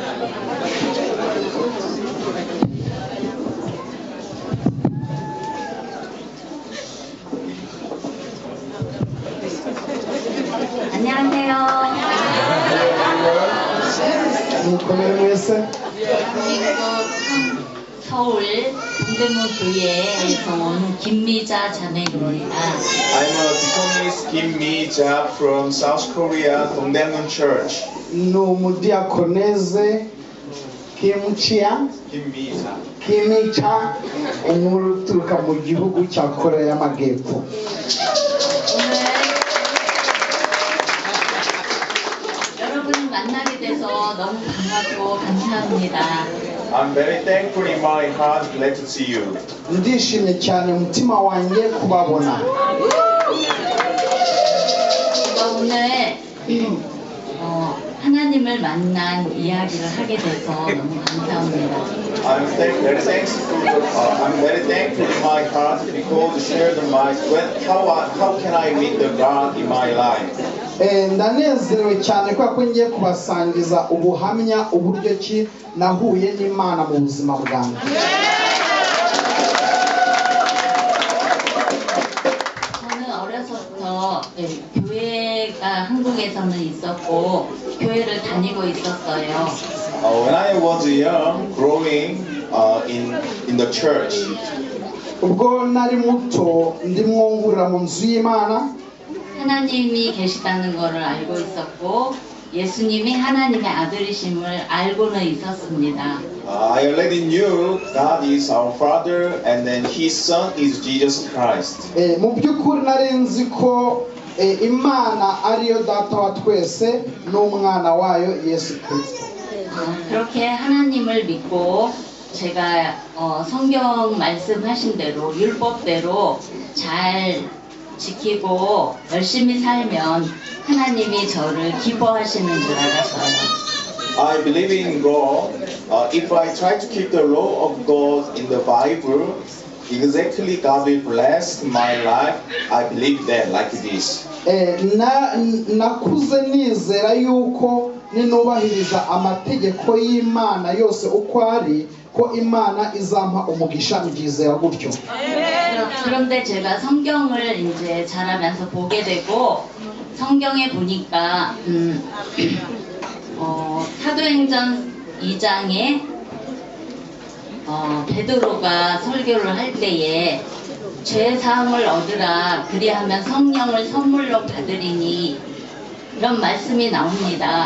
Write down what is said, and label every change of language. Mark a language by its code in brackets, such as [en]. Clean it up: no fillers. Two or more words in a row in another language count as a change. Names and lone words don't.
[ko] 안녕하세요. 서울 동대문 교회에서 온 김미자 자매입니다. [en] I'm a deaconess Kim Mi-ja from South Korea, Dongdaemun Church. [rw] Diakoneze Kim-chia 김미자. Kim-cha inkuru turuka mu gihugu cya Korea y'Amajyepfo. [ko] 여러분을 만나게 돼서 너무 반갑고 감사합니다. [en] I'm very thankful in my heart, glad to see you. [rw] ndishimye cyane umutima wanjye kubabona. [ko] 오늘 하나님을 만난 이야기를 하게 돼서 너무 감사합니다. [en] I'm very thankful in my heart because to share the mind. How can I meet the God in my life? [rw] ndanezerewe cyane kubera ko ngiye kubasangiza ubuhamya uburyo ki nahuye n'Imana mu buzima bwanjye. [ko] 저는 어려서부터 교회가 한국에서는 있었고 교회를 다니고 있었어요. [en] When I was young, growing in the church. [rw] ubwo nari muto ndimwo ngurira mu nzu y'Imana. [ko] 하나님이 계시다는 것을 알고 있었고 예수님이 하나님의 아들이심을 알고는 있었습니다. [en] I already knew God is our Father and then His Son is Jesus Christ. [rw] mu by'ukuri nari nzi ko Imana ariyo data wa twese n'umwana wayo Yesu Kristo. [ko] 그렇게 하나님을 믿고 제가 성경 말씀하신 대로 율법대로 잘 지키고 열심히 살면 하나님이 저를 기뻐하시는 줄 알았어요. [en] I believe in God. If I try to keep the law of God in the Bible, exactly God will bless my life. I believe that like this. [rw] nakuze nizera yuko ninubahiriza amategeko y'Imana yose uko ari ko Imana izampa umugisha mbyizera gutyo. [ko] 그런데 제가 성경을 이제 자라면서 보게 되고 성경에 보니까 사도행전 2장에 베드로가 설교를 할 때에 죄 사함을 얻으라 그리하면 성령을 선물로 받으리니 이런 말씀이 나옵니다.